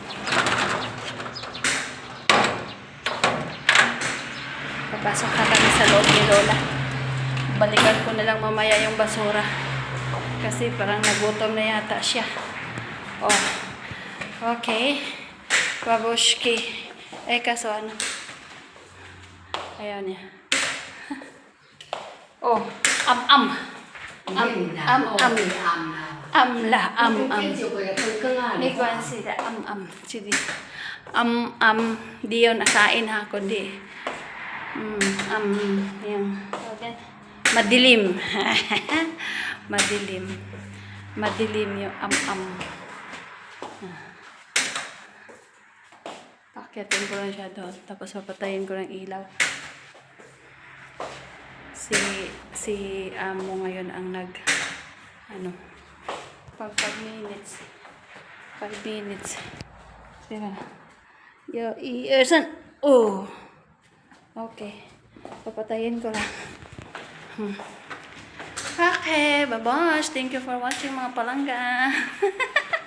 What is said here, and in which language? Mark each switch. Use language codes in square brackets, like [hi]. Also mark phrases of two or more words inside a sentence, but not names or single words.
[tl] Papasok na kami sa loob ni Lola. Balikan ko na lang mamaya yung basura. Kasi parang nagutom na yata siya. Oh. Okay. Babushki. Kaso ano. Ayan niya. Oh. Am-am. Amla. Nikuan sila. Am-am. Sige. Am-am. Di yun akain ha. Kundi. Yan. Okay. Madilim. Madilim. Madilim yung am-am. Pakyatin ko lang siya doon. Tapos papatayin ko ng ilaw. Si amo ngayon ang pag 5 minutes. 5 minutes. Sira. Yo, Ersan. Oh. Okay. Papatayin ko lang. [en] Okay, bye-bye. Thank you for watching [tl] mga palangga.